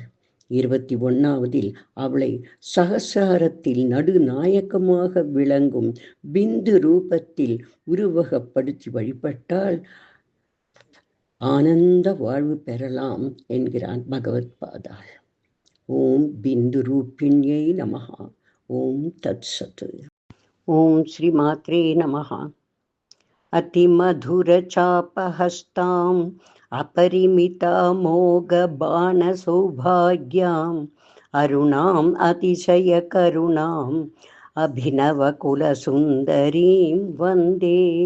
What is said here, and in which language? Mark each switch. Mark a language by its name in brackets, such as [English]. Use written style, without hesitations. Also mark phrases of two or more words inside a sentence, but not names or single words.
[Tamil] 21வதில் அவளை சகசிராரத்தில் நடுநாயக்கமாக விளங்கும் பிந்து ரூபத்தில் உருவகப்படுத்தி வழிபட்டால் ஆனந்த வாழ்வு பெறலாம் என்கிறார் பகவத்பாதாள். [Sanskrit] ॐ बिन्दुरूपिण्यै नमः। ॐ तत्सत्। ॐ श्रीमात्रे नमः। अतिमधुरचापहस्ताम् अपरिमितामोघबाणसौभाग्याम् अरुणाम् अतिशयकरुणाम् अभिनवकुलसुन्दरीं वन्दे।